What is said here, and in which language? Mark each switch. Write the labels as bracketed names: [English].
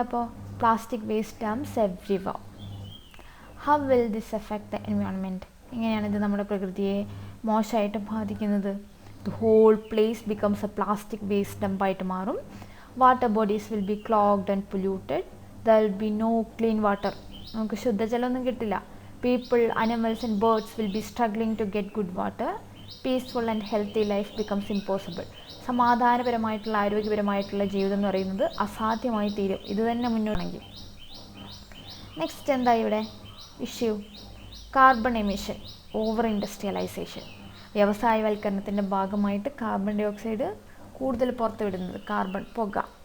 [English] അപ്പോൾ plastic waste dumps everywhere. How will this affect the environment? [Malayalam] എങ്ങനെയാണിത് നമ്മുടെ പ്രകൃതിയെ മോശമായിട്ട് ബാധിക്കുന്നത്? [English] The whole place becomes a plastic waste ഡംപായിട്ട് മാറും. Water bodies will be clogged and polluted. There will be no clean water. [Malayalam] നമുക്ക് ശുദ്ധജലമൊന്നും കിട്ടില്ല. [English] People, animals and birds will be struggling to get good water. Peaceful and healthy life becomes impossible. [Malayalam] സമാധാനപരമായിട്ടുള്ള ആരോഗ്യപരമായിട്ടുള്ള ജീവിതം എന്ന് പറയുന്നത് അസാധ്യമായി തീരും ഇത് തന്നെ മുന്നോട്ടാണെങ്കിൽ. [English] next [Malayalam] എന്താ ഇവിടെ [English] Issue? Carbon emission, over industrialisation. [Malayalam] വ്യവസായവൽക്കരണത്തിൻ്റെ ഭാഗമായിട്ട് കാർബൺ ഡൈ ഓക്സൈഡ് കൂടുതൽ പുറത്തുവിടുന്നത്, കാർബൺ പുക.